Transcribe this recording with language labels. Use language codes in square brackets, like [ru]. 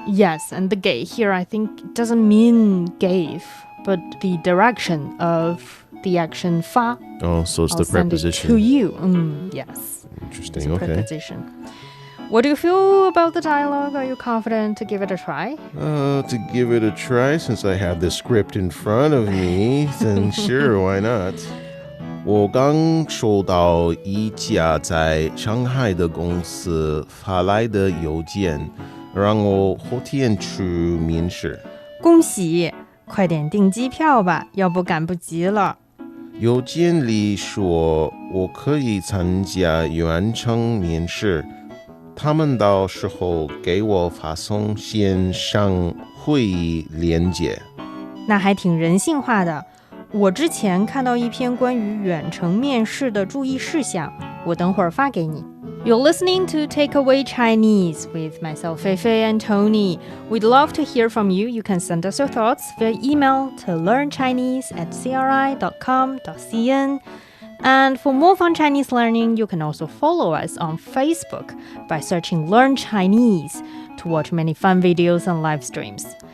[en] Yes, and the 给 here I think doesn't mean gave, but the direction of the action 发. Oh, so it's I'll the preposition. Send it to you. Yes. Interesting. It's a Okay. preposition. What do you feel about the dialogue? Are you confident to give it a try? To give it a try, since I have the script in front of me, then sure, why not? [zh] 我刚收到一家在上海的公司发来的邮件，让我后天去面试。恭喜，快点订机票吧，要不赶不及了。邮件里说我可以参加远程面试，他们到时候给我发送线上会议链接。那还挺人性化的。我之前看到一篇关于远程面试的注意事项，我等会儿发给你。 [en] You're listening to Takeaway Chinese with myself, Feifei, and Tony. We'd love to hear from you. You can send us your thoughts via email to learnchinese@cri.com.cn. And for more fun Chinese learning, you can also follow us on Facebook by searching Learn Chinese to watch many fun videos and live streams.